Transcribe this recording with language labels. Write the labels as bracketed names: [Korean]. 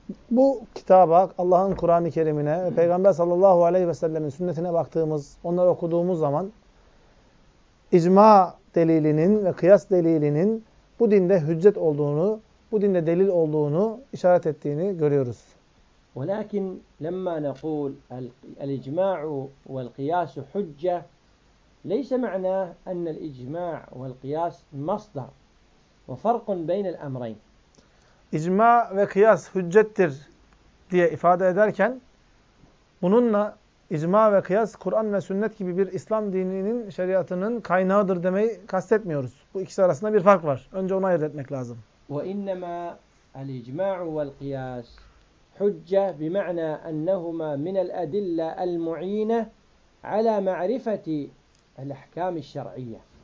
[Turkish] Bu kitaba, Allah'ın Kur'an-ı Kerim'ine ve Peygamber sallallahu aleyhi ve sellem'in sünnetine baktığımız, onları okuduğumuz zaman icma delilinin ve kıyas delilinin bu dinde hüccet olduğunu, bu dinde delil olduğunu işaret ettiğini görüyoruz. [Arabic] ولكن لما نقول الإجماع والقياس حجة ليس معناه أن الإجماع والقياس مصدر وفرق بين الأمرين. [Turkish] İcma ve kıyas hüccettir diye ifade ederken bununla icma ve kıyas Kur'an ve sünnet gibi bir İslam dininin şeriatının kaynağıdır demeyi kastetmiyoruz. Bu ikisi arasında bir fark var. Önce onu ayırt etmek lazım. [Arabic] وَإِنَّمَا الْإِجْمَاعُ وَالْقِيَاسُ حُجَّةٌ بِمَعْنَى أَنَّهُمَا مِنَ الْأَدِلَّةِ الْمُعِينَةِ عَلَى مَعْرِفَةِ الْأَحْكَامِ الشَّرْعِيَّةِ